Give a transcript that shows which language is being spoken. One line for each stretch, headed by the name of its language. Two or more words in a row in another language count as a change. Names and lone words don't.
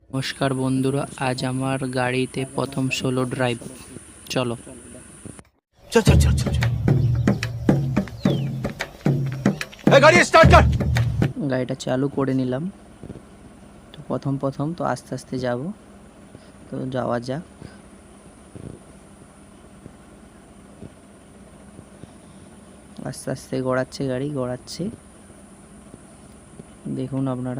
Bangla: নমস্কার বন্ধুরা, আজ আমার গাড়িতে প্রথম
English: solo drive.
Bangla: চলো
Hindi: चल चल चल चल गाड़ी स्टार्ट कर।
Bangla: গাড়িটা চালু করে নিলাম। তো প্রথম তো আস্তে আস্তে যাব, তো যাওয়া যাক। আস্তে আস্তে গড়াচ্ছে, গাড়ি গড়াচ্ছে, দেখুন আপনারা।